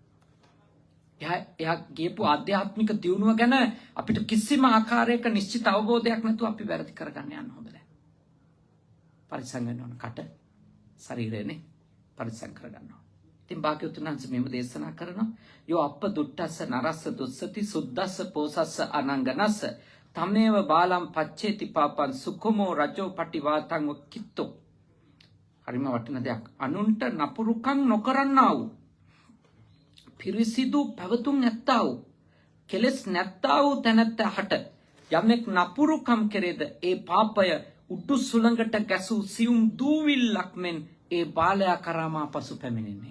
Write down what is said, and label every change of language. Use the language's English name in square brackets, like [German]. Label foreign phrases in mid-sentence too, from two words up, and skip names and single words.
[Sinhala] එයා ගියපු ආධ්‍යාත්මික දියුණුව ගැන අපිට කිසිම ආකාරයක නිශ්චිත අවබෝධයක් නැතුව අපි වැරදි කරගන්න යන්න හොඳ නැහැ. පරිස්සම් වෙන්න ඕන. කට ශරීරයනේ පරිස්සම් කරගන්න ඕන. ඉතින් භාග්‍යවතුන් වහන්සේ මෙහෙම දේශනා කරනවා. [Pali] යෝ අප්ප දුට්ටස්ස නරස්ස දුස්සති සුද්දස්ස පෝසස්ස අනංගනස්ස තමේව බාලම් පච්චේති පාපං සුඛමෝ රජෝ පටිවාතං වකිත්තෝ. [Sinhala] හරිම වටින දෙයක්. අනුන්ට නපුරුකම් නොකරන්නා වූ, පිරිසිදු පැවතුම් නැත්තා වූ, කෙලස් නැත්තා වූ තැනැත්තහට යමෙක් නපුරුකම් කෙරේද ඒ පාපය උඩු සුළඟට ගැසූ සියුම් දූවිල්ලක් මෙන් ඒ බාලයා කරාමා පසු පැමිණෙන්නේ.